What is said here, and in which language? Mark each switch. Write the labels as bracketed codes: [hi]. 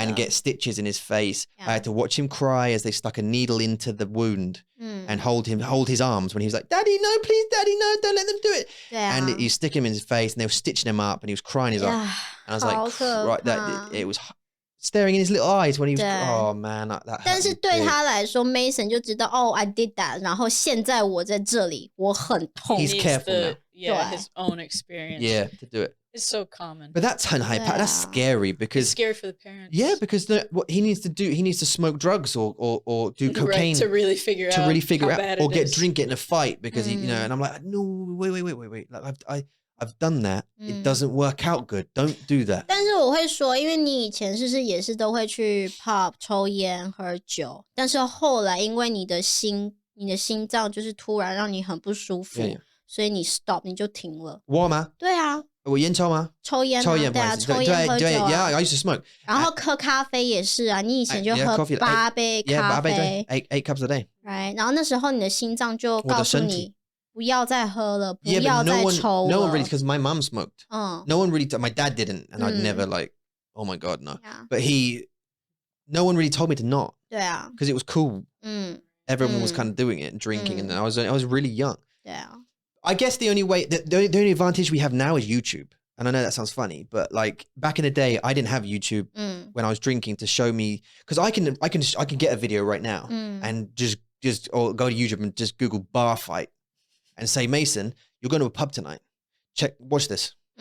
[en] and get stitches in his face. I had to watch him cry as they stuck a needle into the wound and hold his arms when he was like, Daddy, no, please, Daddy, no, don't let them do it. [zh] 对啊 [en] And you stick him in his face and they were stitching him up and he was crying his arms. And I was like, right, it was staring in his little eyes when he was. Oh man, that hurt [zh] 但是对他来说 ，Mason 就知道 [en] I did that， [zh] 然后现在我在这里，我很痛。 [en] He's careful now. Yeah, his own experience. Yeah, to do it. It's so common. But that's that's scary because it's scary for the parents. Yeah, because what he needs to do, he needs to smoke drugs or do cocaine to really figure out or get in a fight because he, and I'm like, no, wait. Like I've done that. It doesn't work out good. Don't do that. [zh] 但是我会说，因为你以前是也是都会去 pub 抽烟喝酒，但是后来因为你的心脏就是突然让你很不舒服，所以你 stop 你就停了。我吗？对啊。我烟抽吗？抽烟对啊，抽烟喝酒啊。 [en] Yeah, I used to smoke. [zh] 然后喝咖啡也是啊，你以前就喝8杯咖啡 [en] ，8 cups a day. [zh] Right， 然后那时候你的心脏就告诉你不要再喝了，不要再抽了。 [en] No one really, because my mum smoked. No one really, my dad didn't, and I'd never like, oh my god, no. Yeah. But no one really told me to not. [zh] 对啊。 [en] Because it was cool. Everyone was kind of doing it and drinking, and I was really young. [zh] 对啊。 [en] I guess the only way, the only advantage we have now is YouTube. And I know that sounds funny, but like back in the day, I didn't have YouTube when I was drinking to show me, because I can get a video right now and just or go to YouTube and just Google bar fight and say, Mason, you're going to a pub tonight. Watch this.